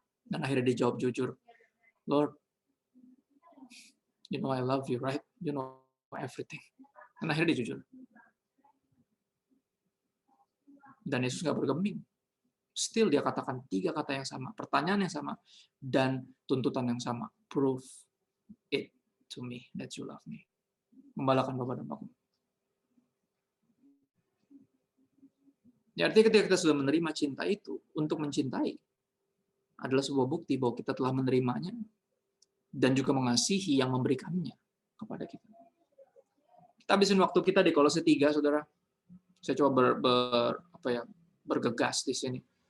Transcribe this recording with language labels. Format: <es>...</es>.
<id>Dan akhirnya dia jawab jujur,</id> <en>Lord, you know I love you, right? You know everything.</en> <id>Dan akhirnya dia jujur. Dan Yesus nggak bergeming. Still dia katakan 3 kata yang sama, pertanyaan yang sama, dan tuntutan yang sama.</id> <en>Prove it to me that you love me.</en> <id>Gembalakan domba-dombaku. Ya, artinya ketika kita sudah menerima cinta itu, untuk mencintai adalah sebuah bukti bahwa kita telah menerimanya dan juga mengasihi yang memberikannya kepada kita. Kita habisin waktu kita di Kolose 3, saudara. Saya coba bergegas di sini.</id>